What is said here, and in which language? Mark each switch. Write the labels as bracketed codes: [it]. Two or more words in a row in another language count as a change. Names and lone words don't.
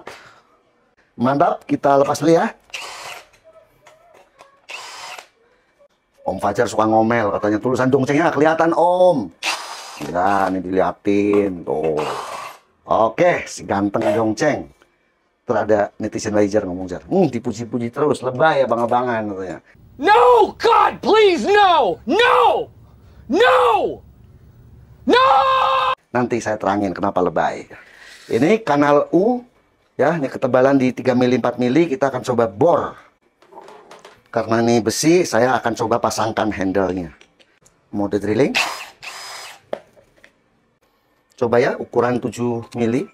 [id] Mantap, kita lepas dulu ya. Om Fajar suka ngomel, katanya tulisan dongcengnya kelihatan Om. Ya, ini diliatin tuh. Oke, si ganteng dongceng. Terus ada netizen laser ngomong, Jar. Dipuji-puji terus, lebay abang-abangan katanya. [en] No, God, please, no! No! No! No! [id] Nanti saya terangin kenapa lebay. Ini kanal U, ya, ini ketebalan di 3 mili 4 mili, kita akan coba bor. Karena ini besi, saya akan coba pasangkan handle-nya. Mode drilling. Coba ya, ukuran 7 mili.